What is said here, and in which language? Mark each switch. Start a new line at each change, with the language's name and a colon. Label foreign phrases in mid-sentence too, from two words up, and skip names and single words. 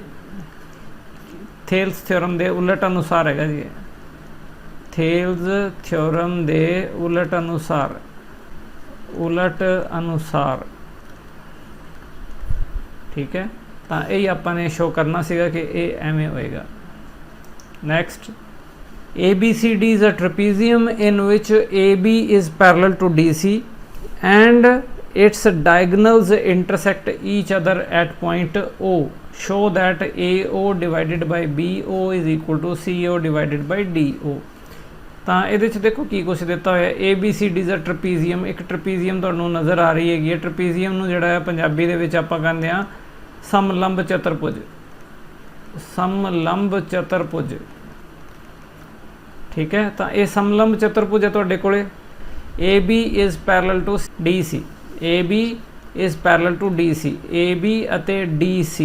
Punjabi: ਥੇਲਸ ਥਿਓਰਮ ਦੇ ਉਲਟ ਅਨੁਸਾਰ ਹੈਗਾ ਜੀ, ਥੇਲਸ ਥਿਓਰਮ ਦੇ ਉਲਟ ਅਨੁਸਾਰ, ਉਲਟ ਅਨੁਸਾਰ। ਠੀਕ ਹੈ, ਤਾਂ ਇਹ ਆਪਾਂ ਨੇ ਸ਼ੋ ਕਰਨਾ ਸੀਗਾ ਕਿ ਇਹ ਐਵੇਂ ਹੋਏਗਾ।
English: ਨੈਕਸਟ, ABCD is a trapezium in which AB is parallel to DC and its diagonals intersect each other at point O. Show that AO divided by BO is equal to CO divided by DO.
Punjabi: ਤਾਂ ਇਹਦੇ 'ਚ ਦੇਖੋ ਕੀ ਕੁਛ ਦਿੱਤਾ ਹੋਇਆ।
English: ABCD is a trapezium,
Punjabi: ਇੱਕ ਟਰਪੀਜ਼ੀਅਮ ਤੁਹਾਨੂੰ ਨਜ਼ਰ ਆ ਰਹੀ ਹੈਗੀ ਹੈ। ਟਰਪੀਜ਼ੀਅਮ ਨੂੰ ਜਿਹੜਾ ਹੈ ਪੰਜਾਬੀ ਦੇ ਵਿੱਚ ਆਪਾਂ ਕਹਿੰਦੇ ਹਾਂ ਸਮਲੰਬ ਚਤੁਰਭੁਜ, ਸਮਲੰਬ ਚਤੁਰਭੁਜ। ਠੀਕ ਹੈ, ਤਾਂ ਇਹ ਸਮਲੰਬ ਚਤੁਰਭੁਜ ਹੈ ਤੁਹਾਡੇ ਕੋਲੇ।
English: A B is parallel to D C, A B is parallel to D C, ਏ ਬੀ ਅਤੇ ਡੀ ਸੀ।